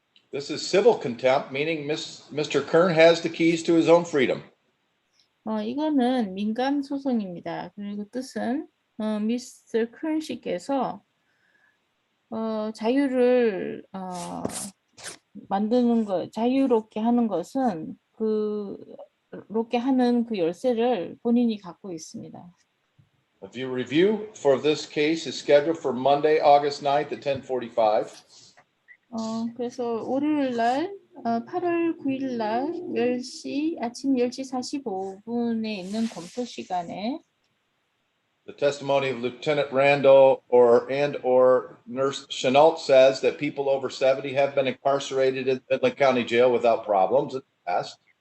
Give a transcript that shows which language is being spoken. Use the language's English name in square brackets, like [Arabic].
[English] This is civil contempt, meaning Mr. Kern has the keys to his own freedom. [Korean] 이거는 민간 소송입니다. 그리고 뜻은 미스터 큰 씨께서 자유를 만드는 것, 자유롭게 하는 것은 그롭게 하는 그 열쇠를 본인이 갖고 있습니다. [English] A review for this case is scheduled for Monday, August 9th at 10:45. [Korean] 그래서 월요일 날 8월 9일 날 10시 아침 10시 45분에 있는 검토 시간에 [English] The testimony of Lieutenant Randall or Nurse Chenault says that people over 70 have been incarcerated in Midland County Jail without problems in the past.